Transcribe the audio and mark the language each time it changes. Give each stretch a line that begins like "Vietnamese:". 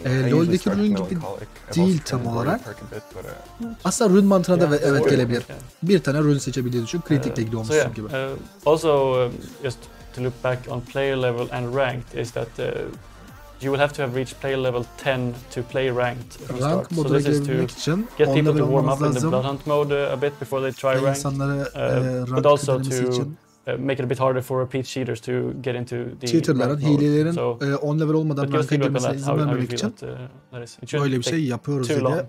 Turkish: LoL'deki rune gibi değil tam olarak. Aslında rune mantığına da evet gelebilir. Bir tane rune seçebildiğini düşün, kritikle gidiyormuşsun gibi.
English: Also, just to look back on player level and ranked is that you will have to have reached player level 10 to play ranked from start. So this is to get people to warm up in the Bloodhunt mode a bit before they try ranked, but also to make it a bit harder for repeat cheaters to get into the
Turkish: cheaterların, hilelerin 10 level olmadan rank'a girmesine izin vermemek için böyle bir şey yapıyoruz dedi.